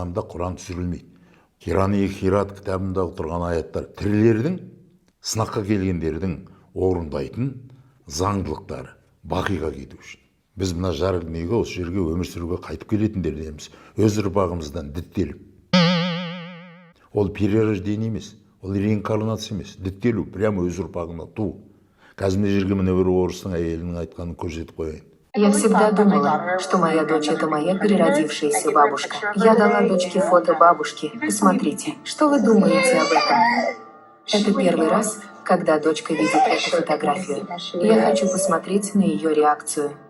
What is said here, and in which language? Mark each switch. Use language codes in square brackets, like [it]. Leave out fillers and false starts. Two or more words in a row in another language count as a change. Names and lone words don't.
[kk] Исламда Құран түсірілмейді. Хирани Хират кітабындағы тұрған аяттар тірілердің, сынаққа келгендердің орындайтын заңдылықтары бақиға кету үшін. Біз мына жарық дүниеге, осы жерге өмір сүруге қайтып келетіндердеміз, өз ұрпағымыздан діттеліп. Ол перерождение емес, ол реинкарнация емес, діттелу, прямо өз ұрпағына туу. Қазір мына жерге міне бір орыстың әйелінің айтқанын көрсетіп қояйын. [ru] Я всегда думала, что моя дочь – это моя переродившаяся бабушка. Я дала дочке фото бабушки. Посмотрите, что вы думаете об этом? Это первый раз, когда дочка видит эту фотографию. Я хочу посмотреть на ее реакцию.